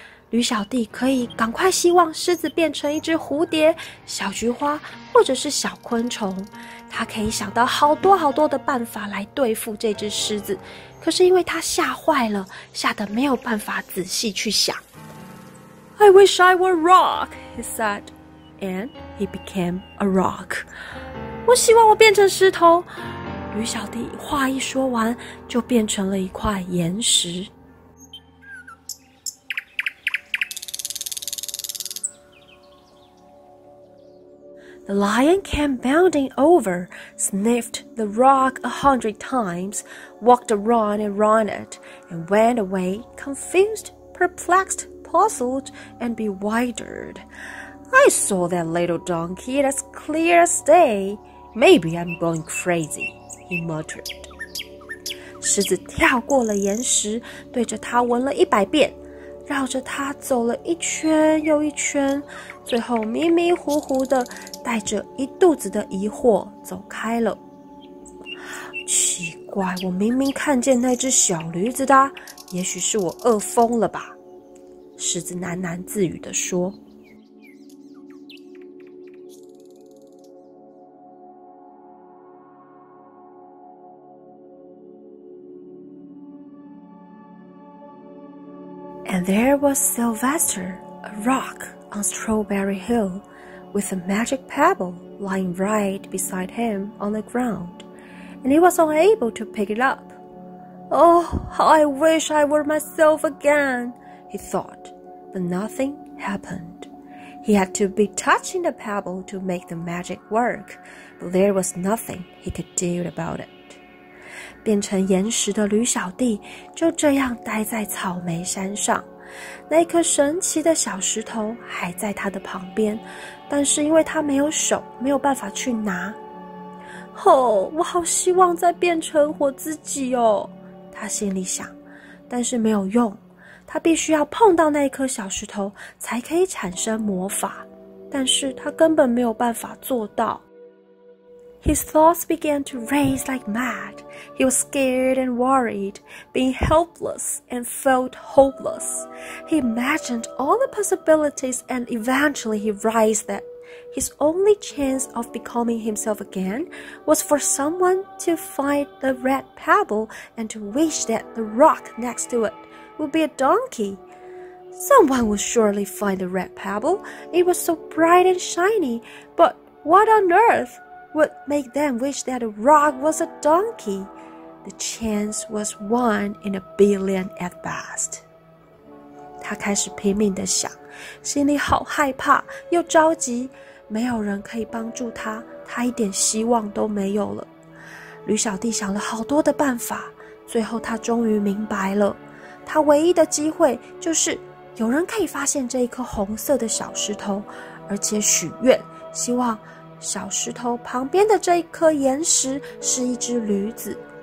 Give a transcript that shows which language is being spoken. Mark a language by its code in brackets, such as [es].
[zh] 驢小弟可以赶快希望狮子变成一只蝴蝶、小菊花或者是小昆虫，他可以想到好多的办法来对付这只狮子，可是因为他吓坏了，吓得没有办法仔细去想。 [en] I wish I were a rock, he said, and he became a rock. [zh] 我希望我变成石头。驢小弟话一说完，就变成了一块岩石。 [en] The lion came bounding over, sniffed the rock 100 times, walked around and around it, and went away, confused, perplexed, puzzled, and bewildered. I saw that little donkey as clear as day. Maybe I'm going crazy, he muttered. [zh] 狮子跳过了岩石，对着它闻了100遍，绕着它走了一圈又一圈，最后迷迷糊糊的带着一肚子的疑惑走开了。奇怪，我明明看见那只小驴子的，也许是我饿疯了吧？狮子喃喃自语地说。 [en] And there was Sylvester, a rock on Strawberry Hill, with a magic pebble lying right beside him on the ground, and he was unable to pick it up. Oh, how I wish I were myself again, he thought, but nothing happened. He had to be touching the pebble to make the magic work, but there was nothing he could do about it. [zh] 变成岩石的驢小弟就这样待在草莓山上，那颗神奇的小石头还在他的旁边，但是因为他没有手，没有办法去拿。我好希望再变成我自己哦，他心里想，但是没有用，他必须要碰到那颗小石头才可以产生魔法，但是他根本没有办法做到。 [en] His thoughts began to race like mad. He was scared and worried, being helpless and felt hopeless. He imagined all the possibilities and eventually he realized that his only chance of becoming himself again was for someone to find the red pebble and to wish that the rock next to it would be a donkey. Someone would surely find the red pebble. It was so bright and shiny, but what on earth?would make them wish that the rock was a donkey. The chance was 1 in a billion at best. [zh] 他开始拼命地想，心里好害怕又着急，没有人可以帮助他，他一点希望都没有了。驢小弟想了好多的办法，最后他终于明白了，他唯一的机会就是有人可以发现这一颗红色的小石头，而且许愿，希望小石头旁边的这一颗岩石是一只驴子。